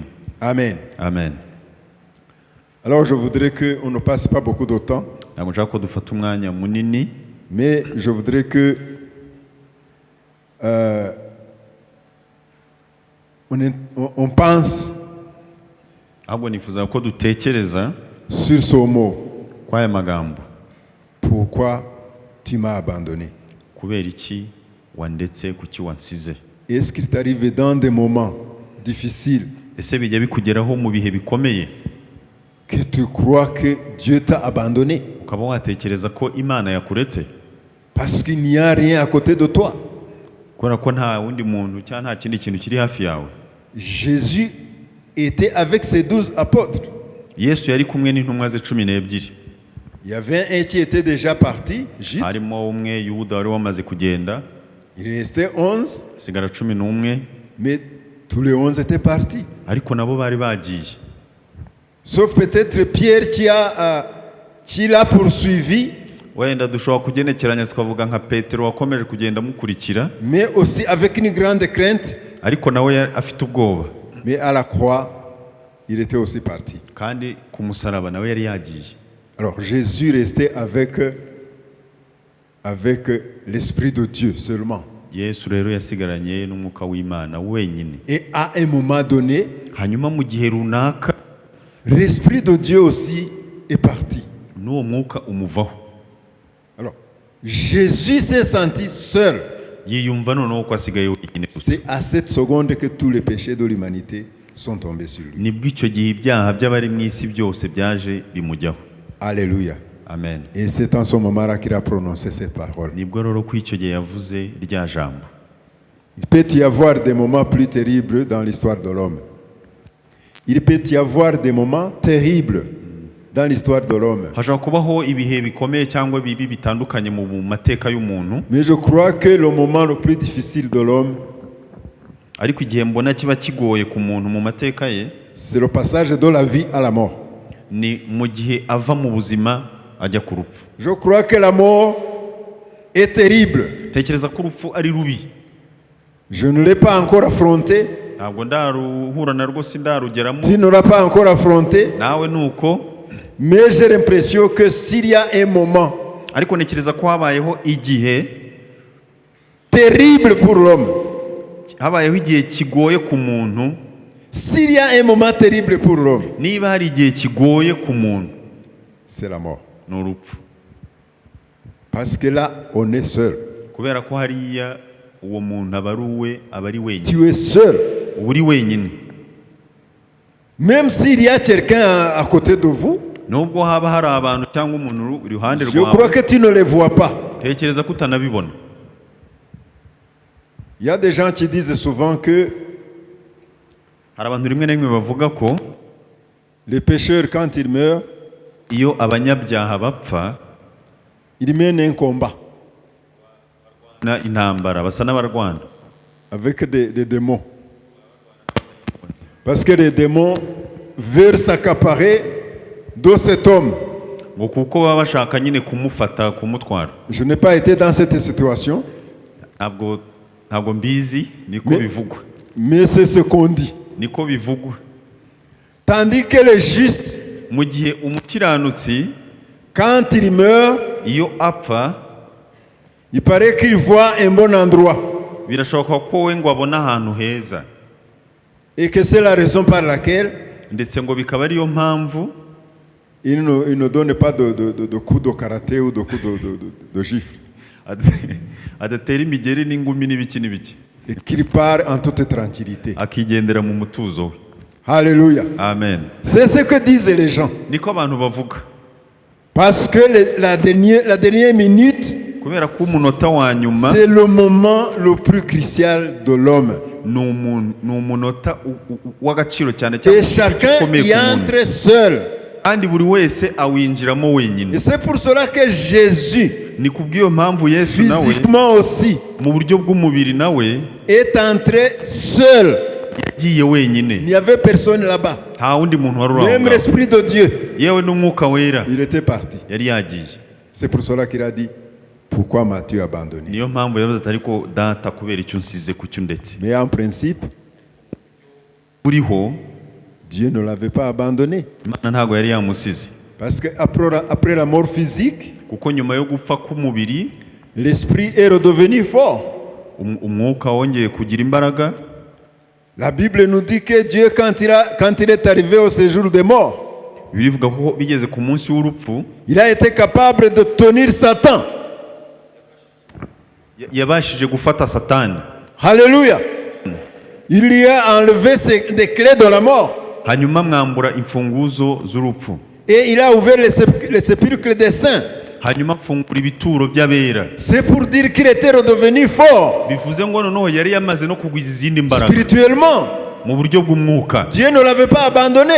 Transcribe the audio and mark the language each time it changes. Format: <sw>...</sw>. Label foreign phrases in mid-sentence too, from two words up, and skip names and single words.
<fr>Amen. Amen. Alors je voudrais qu'on ne passe pas beaucoup de temps,</fr> <rw>ntabwo nshaka ko dufata umwanya munini,</rw> <fr>mais je voudrais que on pense</fr> <rw>ahubwo nifuza ko dutekereza</rw> <fr>sur ce mot.</fr> <rw>kw'aya magambo.</rw> <fr>Pourquoi tu m'as abandonné?</fr> <rw>kubera iki wandetse, kuki wansize?</rw> <fr>Est-ce qu'il t'arrive dans des moments difficiles</fr> <rw>ese bijya bikugeraho mu bihe bikomeye</rw> <fr>que tu crois que Dieu t'a abandonné</fr> <rw>ukaba watekereza ko Imana yakuretse</rw> <fr>parce qu'il n'y a rien à côté de toi?</fr> <rw>kubera ko nta wundi muntu cyangwa nta kindi kintu kiri hafi yawe?</rw> <fr>Jésus était avec ses 12 apôtres.</fr> <rw>Yesu yari kumwe n'intumwa ze 12.</rw> <fr>Il y avait un qui était déjà parti, Jude.</fr> <rw>harimo umwe Yuda wari wamaze kugenda,</rw> <fr>Il restait 11,</fr> <rw>sigara 11,</rw> <fr>mais tous les 11 étaient partis.</fr> <rw>ariko nabo bari bagiye.</rw> <fr>Sauf peut-être Pierre qui l'a poursuivi,</fr> <rw>wenda dushobora kugenekeranya tukavuga nka Petero wakomeje kugenda mukurikira,</rw> <fr>mais aussi avec une grande crainte.</fr> <rw>ariko nawe afite ubwoba,</rw> <fr>Mais à la croix, il était aussi parti.</fr> <rw>kandi ku musaraba nawe yari yagiye.</rw> <fr>Alors Jésus restait avec l'Esprit de Dieu seulement.</fr> <rw>Yesu rero yasigaranye n'umwuka w'Imana wenyine.</rw> <fr>Et à un moment donné,</fr> <rw>hanyuma mu gihe runaka</rw> <fr>l'Esprit de Dieu aussi est parti.</fr> <rw>n'uwo mwuka umuvaho.</rw> <fr>Alors Jésus s'est senti seul.</fr> <rw>yiyumva noneho ko asigaye wenyine.</rw> <fr>C'est à cette seconde que tous les péchés de l'humanité sont tombés sur lui.</fr> <rw>nibwo icyo gihe ibyaha by'abari mu isi byose byaje bimujyaho.</rw> <fr>Alléluia. Amen. Et c'est en ce moment-là qu'il a prononcé cette parole. nibwo rero ko icyo gihe yavuze rya jambo. Il peut y avoir des moments plus terribles dans l'histoire de l'homme. Il peut y avoir des moments terribles dans l'histoire de l'homme.</fr> <rw>hashobora kubaho ibihe bikomeye cyangwa bibi bitandukanye mu mateka y'umuntu,</rw> <fr>Mais je crois que le moment le plus difficile de l'homme,</fr> <rw>ariko igihe mbona kiba kigoye ku muntu mu mateka ye,</rw> <fr>c'est le passage de la vie à la mort.</fr> <rw>ni mu gihe ava mu buzima ajya ku rupfu.</rw> <fr>Je crois que la mort est terrible.</fr> <rw>Tekereza ko urupfu ari rubi.</rw> <fr>Je ne l'ai pas encore affronté.</fr> <rw>Ntabwo ndaruhura na rwo sindarugeramo.</rw> <fr>Tu ne l'as pas encore affronté.</fr> <rw>Nawe nuko.</rw> <fr>Mais j'ai l'impression que s'il y a un moment</fr> <rw>ariko nekereza ko habayeho igihe</rw> <fr>terrible pour l'homme.</fr> <rw>Habayeho igihe kigoye ku muntu.</rw> <fr>S'il y a un moment terrible pour l'homme,</fr> <rw>niba hari igihe kigoye ku muntu,</rw> <fr>c'est la mort.</fr> <rw>Ni urupfu.</rw> <fr>Parce que là, on est seul.</fr> <rw>Kubera ko hariya uwo muntu aba ari wenyine.</rw> <fr>Tu es seul.</fr> <rw>Uri wenyine.</rw> <fr>Même s'il y a quelqu'un à côté de vous,</fr> <rw>nubwo haba hari abantu cyangwa umuntu uri ruhande rwawe,</rw> <fr>je crois que tu ne les vois pas.</fr> <rw>Tekereza ko utanabibona.</rw> <fr>Il y a des gens qui disent souvent que</fr> <rw>hari abantu rimwe na rimwe bavuga ko</rw> <fr>les pécheurs, quand ils meurent,</fr> <rw>iyo abanyabyaha bapfa,</rw> <fr>ils mènent un combat</fr> <rw>na intambara, basa n'abarwana</rw> <fr>avec des démons. Parce que les démons veulent s'accaparer de cet homme.</fr> <rw>ngo kuko baba bashaka nyine kumufata, kumutwara.</rw> <fr>Je n'ai pas été dans cette situation.</fr> <rw>Ntabwo mbizi, niko bivugwa.</rw> <fr>Mais c'est ce qu'on dit.</fr> <rw>Niko bivugwa.</rw> <fr>Tandis que le juste,</fr> <rw>mu gihe umukiranutsi</rw> <fr>quand il meurt,</fr> <rw>iyo apfa,</rw> <fr>il paraît qu'il voit un bon endroit.</fr> <rw>birashoboka ko we ngo abona ahantu heza.</rw> <fr>Et que c'est la raison par laquelle</fr> <rw>ndetse ngo bikaba ariyo mpamvu</rw> <fr>il ne donne pas de coups de karaté ou de coups de gifle.</fr> <rw>adatera imigeri n'ingumi n'ibiki n'ibiki.</rw> <fr>Et qu'il part en toute tranquillité.</fr> <rw>Akigendera mu mutuzo we.</rw> <fr>Alléluia. Amen. C'est ce que disent les gens.</fr> <rw>Niko abantu bavuga.</rw> <fr>Parce que la dernière minute,</fr> <rw>kubera ko umunota wa nyuma,</rw> <fr>c'est le moment le plus crucial de l'homme.</fr> <rw>ni umunota w'agaciro cyane</rw> <fr>Et chacun y entre seul.</fr> <rw>kandi buri wese awinjiramo wenyine.</rw> <fr>Et c'est pour cela que Jésus,</fr> <rw>ni kubw'iyo mpamvu Yesu nawe</rw> <fr>physiquement aussi,</fr> <rw>mu buryo bw'umubiri nawe</rw> <fr>est entré seul.</fr> <rw>yagiye wenyine.</rw> <fr>Il n'y avait personne là-bas.</fr> <rw>nta wundi muntu wari</rw> <fr>Même</fr> <rw>uraho.</rw> <fr>l'Esprit de Dieu,</fr> <rw>yewe n'umwuka wera</rw> <fr>il était parti.</fr> <rw>yari yagiye.</rw> <fr>C'est pour cela qu'il a dit, pourquoi m'as-tu abandonné?</fr> <rw>niyo mpamvu yavuze ati ariko data kubera icyo nsize kucyo ndetse.</rw> <fr>Mais en principe,</fr> <rw>uriho</rw> <fr>Dieu ne l'avait pas abandonné.</fr> <rw>Imana ntabwo yari yamusize.</rw> <fr>Parce qu'après la mort physique,</fr> <rw>kuko nyuma yo gupfa k'umubiri,</rw> <fr>l'esprit est redevenu fort.</fr> <rw>umwuka wongeye kugira imbaraga.</rw> <fr>La Bible nous dit que Dieu, quand il est arrivé au séjour des morts,</fr> <rw>bivuga ko bigeze ku munsi w'urupfu,</rw> <fr>il a été capable de tenir Satan.</fr> <rw>yabashije gufata Satani.</rw> <fr>Alléluia. Il lui a enlevé les clés de la mort.</fr> <rw>hanyuma mwambura imfunguzo z'urupfu.</rw> <fr>Et il a ouvert les sépulcres des saints.</fr> <rw>hanyuma afungura ibituro by'abera.</rw> <fr>C'est pour dire qu'il était redevenu fort.</fr> <rw>bivuze ngo noneho yari yamaze no kugwiza izindi mbaraga</rw> <fr>Spirituellement,</fr> <rw>mu buryo bw'umwuka.</rw> <fr>Dieu ne l'avait pas abandonné.</fr>